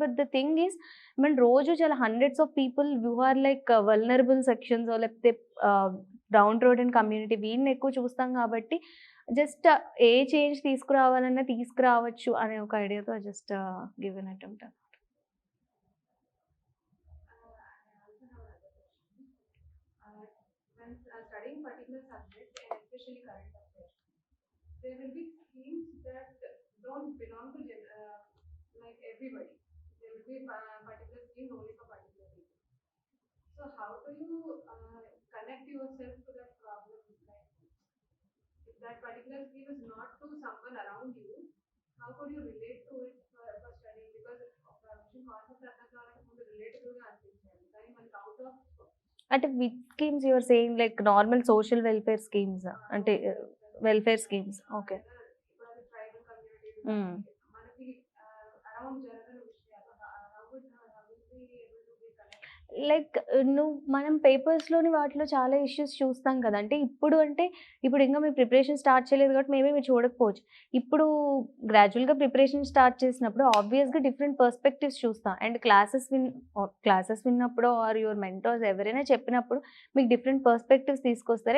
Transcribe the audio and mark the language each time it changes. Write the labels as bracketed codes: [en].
[te] But the thing is మన రోజు చాలా hundreds of people who are like vulnerable sections లేకపోతే డౌన్ రోడెన్ కమ్యూనిటీ వీళ్ళని ఎక్కువ చూస్తాం కాబట్టి జస్ట్ ఏ చేంజ్ తీసుకురావాలన్నా తీసుకురావచ్చు అనే ఒక ఐడియాతో just give an attempt. [en] I also have another question. When studying particular subject and especially current affairs, there will be schemes that don't belong to like everybody. There will be particular schemes only for particular people. So how do you connect yourself to that problem? Like if that particular scheme is not to someone around you, how could you relate to it for studying? [te] Because concept అర్థం కావాలంటే ముందు relatable గా అనిపించాలి. కానీ మనకి out of అంటే [en] which schemes your saying [te] like normal social welfare schemes అంటే welfare schemes. Okay. ఇప్పుడు అది ట్రైబల్ కమ్యూనిటీస్ హ్మ్. మనకి అరౌండ్ జరగని విషయాలు [en] how would we able to be connected? [te] Like మనం పేపర్స్‌లోని వాటిలో చాలా ఇష్యూస్ చూస్తాం కదా! ఇప్పుడు ఇంకా మీరు ప్రిపరేషన్ స్టార్ట్ చేయలేదు కాబట్టి మేబీ మీరు చూడకపోవచ్చు. ఇప్పుడు గ్రాడ్యువల్‌గా ప్రిపరేషన్ స్టార్ట్ చేసినప్పుడు ఆబ్వియస్‌గా డిఫరెంట్ పర్స్పెక్టివ్స్ చూస్తాం. అండ్ క్లాసెస్ విన్నప్పుడు ఆర్ యువర్ మెంటర్స్ ఎవరైనా చెప్పినప్పుడు మీకు డిఫరెంట్ పర్స్పెక్టివ్స్ తీసుకొస్తారు.